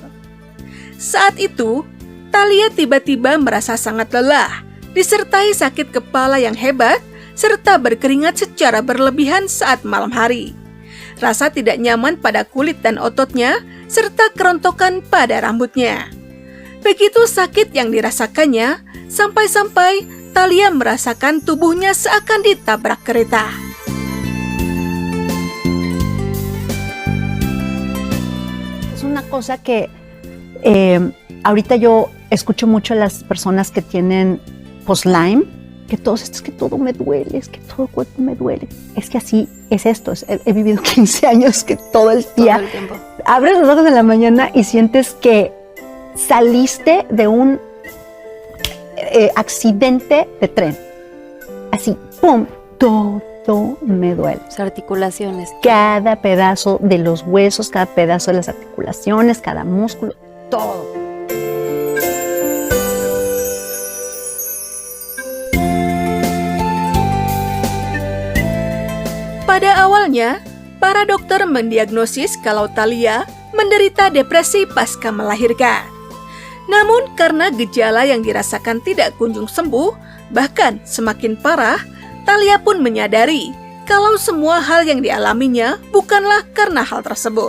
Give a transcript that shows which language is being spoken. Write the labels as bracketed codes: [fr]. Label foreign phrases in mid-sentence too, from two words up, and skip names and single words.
[id] Saat itu, Thalia tiba-tiba merasa sangat lelah, disertai sakit kepala yang hebat, serta berkeringat secara berlebihan saat malam hari. Rasa tidak nyaman pada kulit dan ototnya, serta kerontokan pada rambutnya. Begitu sakit yang dirasakannya, sampai-sampai Thalia merasakan tubuhnya seakan ditabrak kereta. [es] Es una cosa que ahorita yo escucho mucho a las personas que tienen post-Lyme, que todos estos, que todo me duele, es que todo el cuerpo me duele. Es que así es esto. He vivido 15 años que todo el día Todo el tiempo. abres los ojos en la mañana y sientes que saliste de un accidente de tren. Así, ¡pum! Todo me duele. Las articulaciones. Cada pedazo de los huesos, cada pedazo de las articulaciones, cada músculo, todo. [id] Pada awalnya, para dokter mendiagnosis kalau Thalia menderita depresi pasca melahirkan. Namun karena gejala yang dirasakan tidak kunjung sembuh, bahkan semakin parah, Thalia pun menyadari kalau semua hal yang dialaminya bukanlah karena hal tersebut.